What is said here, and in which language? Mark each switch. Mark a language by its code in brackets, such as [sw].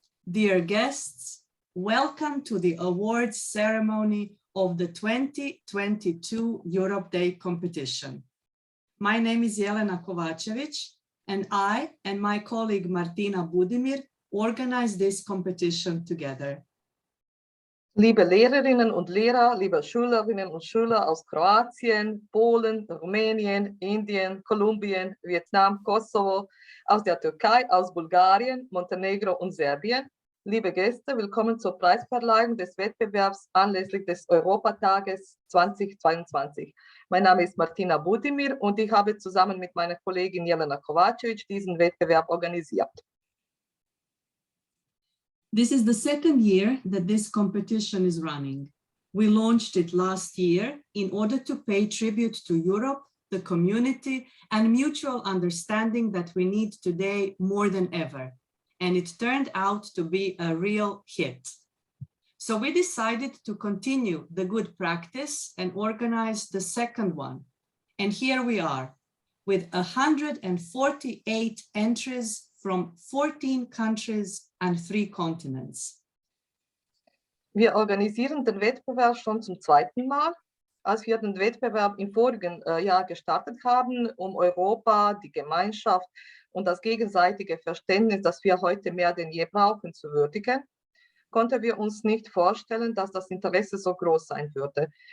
[en] Dear guests, welcome to the awards ceremony of the 2022 Europe Day competition. My name is Jelena Kovačević, and I and my colleague Martina Budimir organized this competition together. [de] Liebe Lehrerinnen und Lehrer, liebe Schülerinnen und Schüler aus Kroatien, Polen, Rumänien, Indien, Kolumbien, Vietnam, Kosovo, aus der Türkei, aus Bulgarien, Montenegro und Serbien. Liebe Gäste, willkommen zur Preisverleihung des Wettbewerbs anlässlich des Europatages 2022. Mein Name ist Martina Budimir und ich habe zusammen mit meiner Kollegin Jelena Kovačević diesen Wettbewerb organisiert. [en] This is the second year that this competition is running. We launched it last year in order to pay tribute to Europe, the community, and mutual understanding that we need today more than ever. And it turned out to be a real hit. So we decided to continue the good practice and organize the second one. And here we are with 148 entries from 14 countries and 3 continents. [de] Wir organisieren den Wettbewerb schon zum zweiten Mal. Als wir den Wettbewerb im vorigen Jahr gestartet haben, um Europa, die Gemeinschaft und das gegenseitige Verständnis, das wir heute mehr denn je brauchen, zu würdigen, konnten wir uns nicht vorstellen, dass das Interesse so groß sein würde.